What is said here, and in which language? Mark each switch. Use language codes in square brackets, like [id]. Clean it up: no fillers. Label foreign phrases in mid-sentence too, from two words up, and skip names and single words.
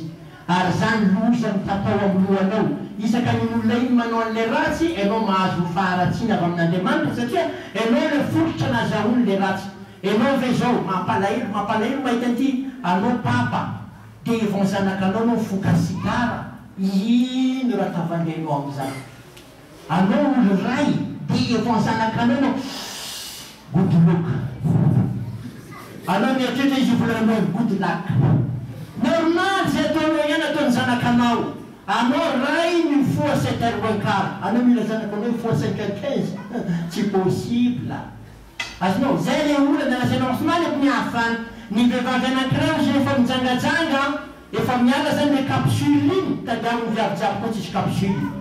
[mg] Ary zany loza mitatao amin'ny lohanao, isaka ny olona iny manao an'ilay ratsy, ianao mahazo faharatsiana avy amin'Andriamanitra satria ianao le fototra nazahoany le ratsy. Ianao ve zao mampalahelo mahita an'ity, anao papa dia vao zanakanao no foka sigara, ino raha tavandrainao amin'izany? Anao olo ray dia vao zanakanao no [en] good luck, [mg] anao mieritreritra izy volanao [en] good luck. [mg] Normal zay ataonao ihany ataony zanakanao. Anao ray mifoha 7h15, anao mila zanakanao mifoha 5h15, tsy possible. Azonao, zay le olona nalazainao Uthman ibn Affan, ny vehivavy anankiray zay efa mijangajanga, efa miala zany le capsule iny, tadiaviny viavy-jary koa tsisy capsule.